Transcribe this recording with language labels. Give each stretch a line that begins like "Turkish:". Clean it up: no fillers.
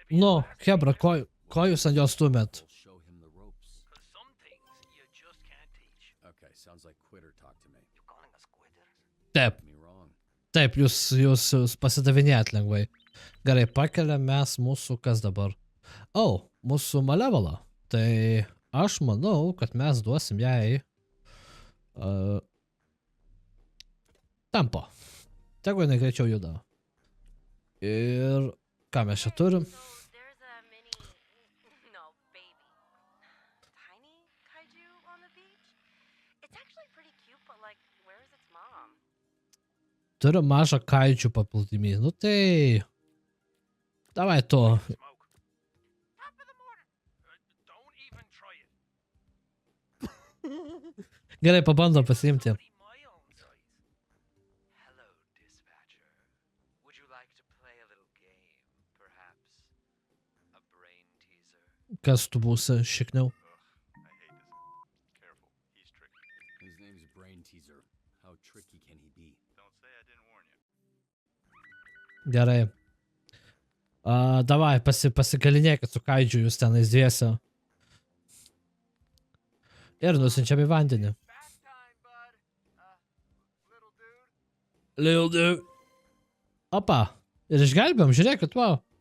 Lithuanian: Nu, hebra, ko jūs ant jos stumėt?
English: We'll show him the ropes. Some things you just can't teach. Okay, sounds like Quitter talk to me. You calling us quitters?
Lithuanian: Taip,
English: Me wrong.
Lithuanian: taip, jūs pasidavinėjat lengvai. Gerai, pakeliam mes mūsų kas dabar? Oh, mūsų Malevolą. Tai aš manau, kad mes duosim jai tempo. Tegu jinai greičiau juda. Ir ką mes čia turim?
English: So there's a mini, no, baby, tiny kaiju on the beach. It's actually pretty cute, but like, where's its mom?
Lithuanian: Turim mažą kaidžių paplūdimį. Nu tai... Davai to.
English: Smoke. Top of the morning. Don't even try it.
Lithuanian: Gerai, pabandom pasiimti.
English: My own size. Hello, dispatcher. Would you like to play a little game, perhaps? A brain teaser?
Lithuanian: Kas tu būsi šikniau?
English: I hate this. Careful, he's tricky. His name's Brain Teaser. How tricky can he be? Don't say I didn't warn you.
Lithuanian: Gerai. Davai, pasigalinėkit su kaidžiu jūs tenais dviese. Ir nusinčiam į vandenį.
English: Bath time, bud. Little dude. Lil dude. Opa.
Lithuanian: Ir išgelbėjom, žiūrėkit, wow.